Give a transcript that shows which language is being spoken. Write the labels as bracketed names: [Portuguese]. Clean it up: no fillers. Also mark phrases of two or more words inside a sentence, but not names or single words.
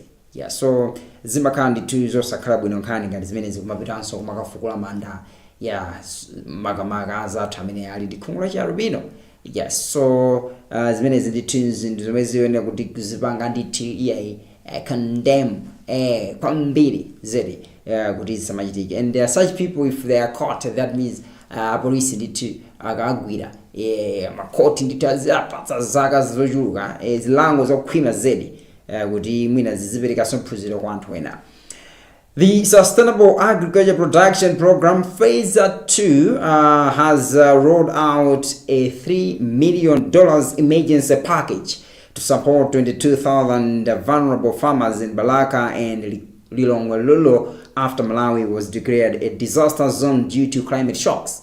[Nyanja] Yeah, so zimakhala ndithu zosakhala bwino nkhani ngati zimene zikumapitanso kumakafukula manda makamaka azathu amene ali ndi khungu la chialubino. Yes, so zimene ndithu zinthu zomwe ziyenera kuti kuzipanga ndithu yayi condemn kwambiri zedi kuti zisamachitike. [English] And such people, if they are caught, that means police [Nyanja] ndithu akagwira makoti ndithu azapatsa zaka zochuluka zilango zokhwima zedi kuti mwina zizipereka mphunziro kwa anthu ena. [English] The Sustainable Agriculture Production Program Phase 2 has rolled out a $3 million emergency package to support 22,000 vulnerable farmers in Balaka and Lilongwe after Malawi was declared a disaster zone due to climate shocks.